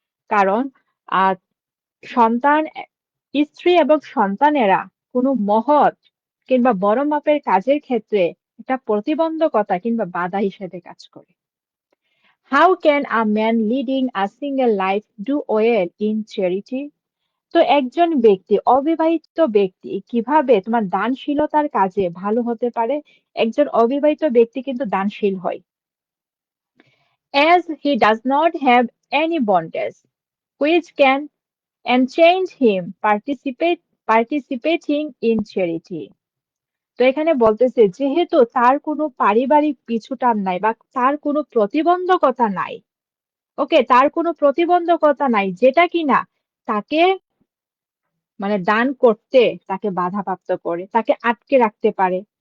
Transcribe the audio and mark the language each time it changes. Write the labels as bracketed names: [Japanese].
[Bangla] কারণ আহ সন্তান, স্ত্রী এবং সন্তানেরা কোনো মহৎ কিংবা বড় মাপের কাজের ক্ষেত্রে এটা প্রতিবন্ধকতা কিংবা বাধা হিসেবে কাজ করে। [English] How can a man leading a single life do well in charity? [Bangla] তো একজন ব্যক্তি, অবিবাহিত ব্যক্তি কিভাবে তোমার দানশীলতার কাজে ভালো হতে পারে? একজন অবিবাহিত ব্যক্তি কিন্তু দানশীল হয়, [English] as he does not have any bondage which can enchain him participating in charity. [Bangla] তো এখানে বলতেছে যেহেতু তার কোনো পারিবারিক পিছুটান নাই বা তার কোনো প্রতিবন্ধকতা নাই, ওকে, তার কোনো প্রতিবন্ধকতা নাই যেটা কিনা তাকে মানে দান করতে তাকে বাধাপ্রাপ্ত করে, তাকে আটকে রাখতে পারে।